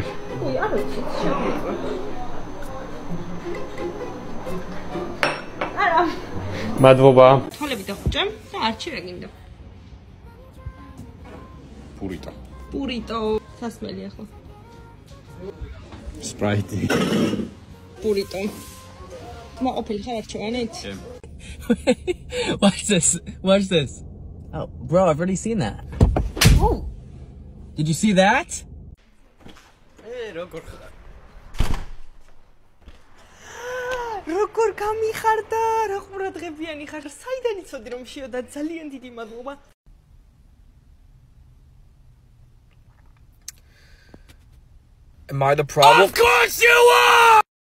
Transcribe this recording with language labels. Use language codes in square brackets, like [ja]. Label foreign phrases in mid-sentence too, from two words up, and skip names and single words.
[ka] კი, არ ვიცი. არა. მადლობა. თვალები დახუჭე და არჩი რა გინდა. პურიტო. სასმელი ახლა. სპრაიტი. პურიტო. მოყოლი ხარ არჩევანით? [en] Watch this. Oh, bro, I've already seen that. Oh. Did you see that? [ka] როგორ გამიხარდა? რა ყურადღებიანი ხარ? საიდან იცოდი რომ შევდა? ძალიან დიდი მადლობა. [en] Am I the problem? Of course you are!